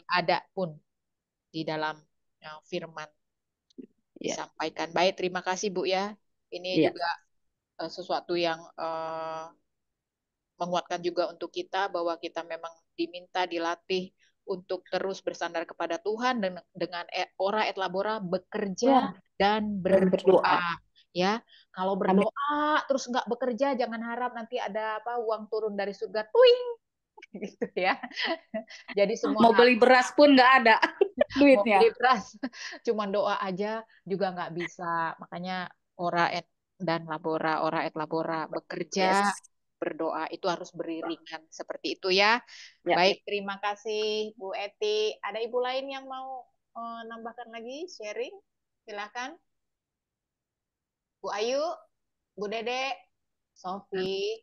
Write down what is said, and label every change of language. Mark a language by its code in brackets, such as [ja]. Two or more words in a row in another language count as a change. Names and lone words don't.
[id] ada pun di dalam firman ya, disampaikan. Baik, terima kasih Bu ya. Ini ya. juga sesuatu yang menguatkan juga untuk kita bahwa kita memang diminta dilatih untuk terus bersandar kepada Tuhan dan dengan [la] ora et labora [id] bekerja Ya, dan dan berdoa. berdoa ya. Kalau Amin. berdoa terus nggak bekerja, jangan harap nanti ada apa uang turun dari surga tuing gitu ya. Jadi semua Mau beli beras pun nggak ada mau duitnya. beli beras, cuma doa aja juga nggak bisa. Makanya [la] ora et [id] dan labora, [la] ora et labora, [id] bekerja, Yes. berdoa itu harus beriringan seperti itu ya. Ya. Baik, terima kasih Bu Eti. Ada ibu lain yang mau nambahkan lagi sharing? Silakan. Bu Ayu, Bu Dede, Sofi,